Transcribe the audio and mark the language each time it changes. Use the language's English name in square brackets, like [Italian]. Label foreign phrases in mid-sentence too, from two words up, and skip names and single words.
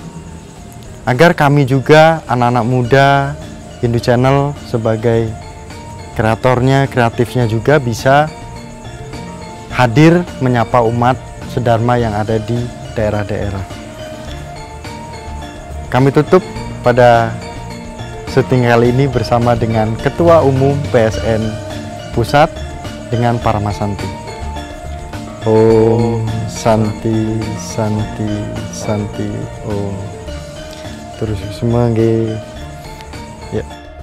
[Indonesian] Agar kami juga, anak-anak muda Hindu Channel sebagai kreatornya, kreatifnya juga bisa hadir menyapa umat sedharma yang ada di daerah-daerah. Kami tutup pada syuting kali ini bersama dengan Ketua Umum PSN Pusat dengan Paramasanti. [Sanskrit] Om Santi Santi Santi Om. [Indonesian] Terus semua nggih. Ya.